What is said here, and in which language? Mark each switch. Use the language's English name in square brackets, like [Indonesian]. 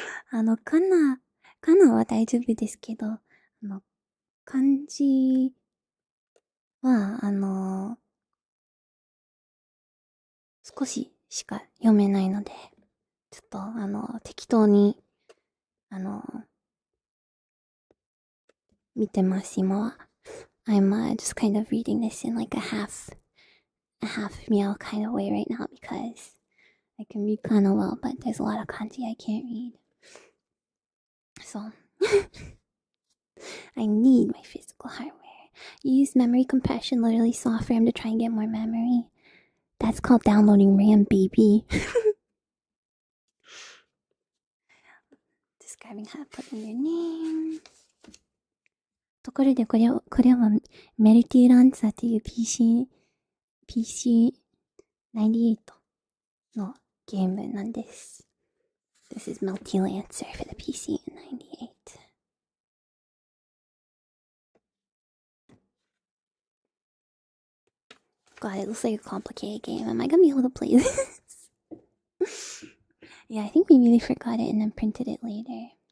[Japanese] かなは大丈夫ですけど、漢字は、少ししか読めないので、ちょっと、適当に、見てます、今は。 [English] I'm just kind of reading this in like a half meal kind of way right now because I can read kind of well, but there's a lot of kanji I can't read. So, I need my physical hardware. Use memory compression, literally soft RAM to try and get more memory. That's called downloading RAM, baby. Describing how to put in your name. [Japanese] ところでこれはメルティランサーっていう PC98 のゲームなんです。 [English] This is Melty Lancer for the PC98. God, it looks like a complicated game. Am I gonna be able to play this? Yeah, I think maybe they forgot it and then printed it later.